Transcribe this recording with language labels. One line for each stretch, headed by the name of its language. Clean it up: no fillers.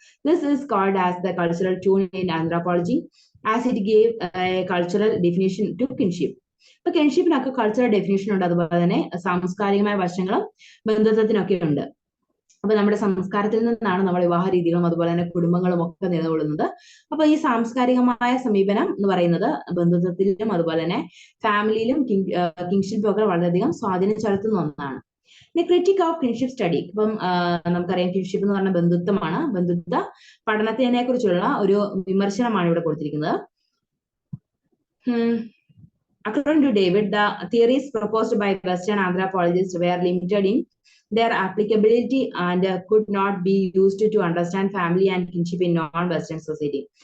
English: This is called as the cultural tune in anthropology, as it gave a cultural definition to kinship.
Malayalam: ഇപ്പൊ കിൻഷിപ്പിനൊക്കെ cultural definition ഉണ്ട്, അതുപോലെ തന്നെ സാംസ്കാരികമായ വശങ്ങളും ബന്ധുത്വത്തിനൊക്കെ ഉണ്ട്. അപ്പൊ നമ്മുടെ സംസ്കാരത്തിൽ നിന്നാണ് നമ്മൾ വിവാഹ രീതികളും അതുപോലെ തന്നെ കുടുംബങ്ങളും ഒക്കെ നിലകൊള്ളുന്നത്. അപ്പൊ ഈ സാംസ്കാരികമായ സമീപനം എന്ന് പറയുന്നത് ബന്ധുത്വത്തിലും അതുപോലെ തന്നെ ഫാമിലിയിലും കിൻഷിപ്പും ഒക്കെ വളരെയധികം സ്വാധീനം ചെലുത്തുന്ന ഒന്നാണ്. Critic of kinship study. ഇപ്പം നമുക്കറിയാം കിൻഷിപ്പ് എന്ന് പറഞ്ഞ ബന്ധുത്വമാണ്. ബന്ധുത്വ പഠനത്തിനെ കുറിച്ചുള്ള ഒരു വിമർശനമാണ് ഇവിടെ കൊടുത്തിരിക്കുന്നത്.
English: According to David, the theories proposed by Western anthropologists were limited in their applicability and could not be used to understand family and kinship in non-Western society.